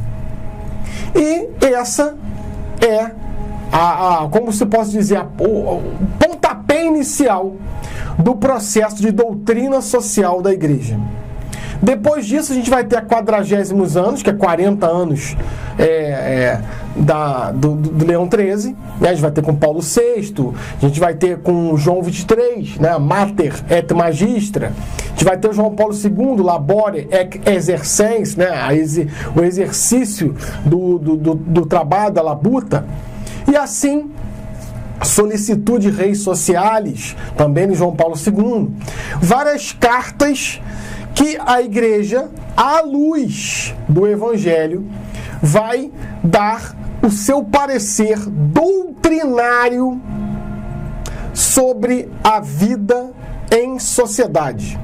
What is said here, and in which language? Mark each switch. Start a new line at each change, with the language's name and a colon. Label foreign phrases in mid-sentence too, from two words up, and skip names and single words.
Portuguese: E essa é como se pode dizer, o pontapé inicial do processo de doutrina social da Igreja. Depois disso, a gente vai ter a 40º anos, que é 40 anos do Leão XIII, né? A gente vai ter com Paulo VI, a gente vai ter com João XXIII, né? Mater et Magistra, a gente vai ter o João Paulo II, Labore et Exercens, né? O exercício do trabalho, da labuta, e assim Solicitude Reis Socialis, também no João Paulo II, várias cartas que a Igreja, à luz do Evangelho, vai dar o seu parecer doutrinário sobre a vida em sociedade.